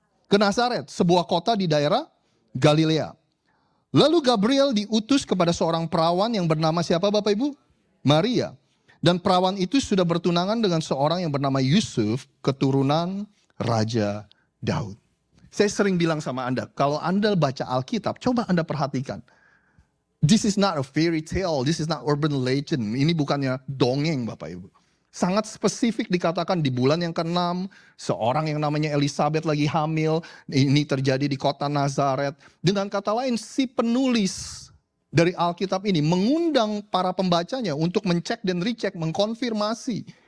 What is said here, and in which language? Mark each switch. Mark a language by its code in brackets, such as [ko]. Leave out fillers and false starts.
[id] Ke Nazaret, sebuah kota di daerah Galilea. Lalu Gabriel diutus kepada seorang perawan yang bernama siapa, Bapak Ibu? Maria. Dan perawan itu sudah bertunangan dengan seorang yang bernama Yusuf, keturunan Raja Daud. Saya sering bilang sama Anda, kalau Anda baca Alkitab, coba Anda perhatikan. [en] This is not a fairy tale, this is not urban legend. [id] Ini bukannya dongeng, Bapak Ibu. Sangat spesifik dikatakan di bulan yang ke-6, seorang yang namanya Elizabeth lagi hamil. Ini terjadi di kota Nazaret. Dengan kata lain, si penulis dari Alkitab ini mengundang para pembacanya untuk mencek dan recheck, mengkonfirmasi.